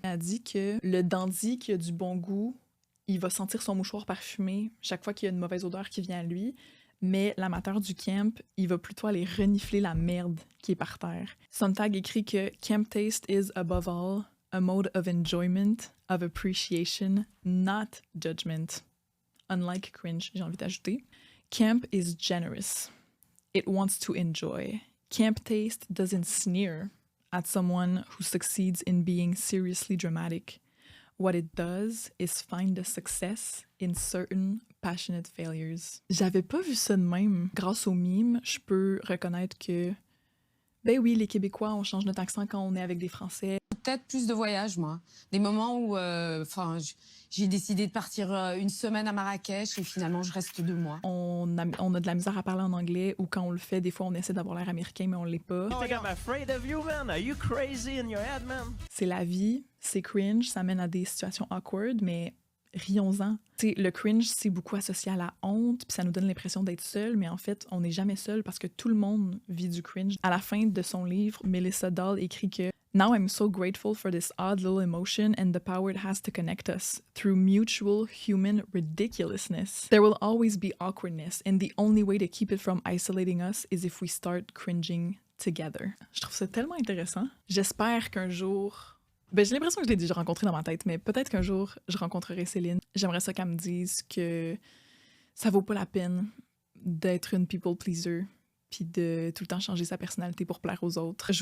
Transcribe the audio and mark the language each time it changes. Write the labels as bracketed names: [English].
[French] Elle dit que le dandy qui a du bon goût, il va sentir son mouchoir parfumé chaque fois qu'il y a une mauvaise odeur qui vient à lui, mais l'amateur du camp, il va plutôt aller renifler la merde qui est par terre. [English] Sontag [French] écrit que [English] « Camp taste is, above all, a mode of enjoyment, of appreciation, not judgment. Unlike cringe [French] », j'ai envie d'ajouter. [English] Camp is generous. It wants to enjoy. Camp taste doesn't sneer at someone who succeeds in being seriously dramatic. what it does is find the success in certain passionate failures. [French] J'avais pas vu ça de même. Grâce aux mimes, je peux reconnaître que, ben oui, les Québécois, on change notre accent quand on est avec des Français. Peut-être plus de voyages, moi. Des moments où j'ai décidé de partir une semaine à Marrakech et finalement je reste 2 mois. On a de la misère à parler en anglais ou quand on le fait, des fois on essaie d'avoir l'air américain mais on l'est pas. [English] Oh, I'm afraid of you, man. Are you crazy in your head, man? [French] C'est la vie, c'est cringe, ça mène à des situations awkward, mais rions-en. T'sais, le cringe, c'est beaucoup associé à la honte, puis ça nous donne l'impression d'être seul, mais en fait, on n'est jamais seul parce que tout le monde vit du cringe. À la fin de son livre, Melissa Dahl écrit que [English] Now I'm so grateful for this odd little emotion and the power it has to connect us through mutual human ridiculousness. There will always be awkwardness, and the only way to keep it from isolating us is if we start cringing together. [French] Je trouve ça tellement intéressant. J'espère qu'un jour... Ben, j'ai l'impression que je l'ai déjà rencontrée dans ma tête, mais peut-être qu'un jour, je rencontrerai Céline. J'aimerais ça qu'elle me dise que ça vaut pas la peine d'être une people pleaser puis de tout le temps changer sa personnalité pour plaire aux autres.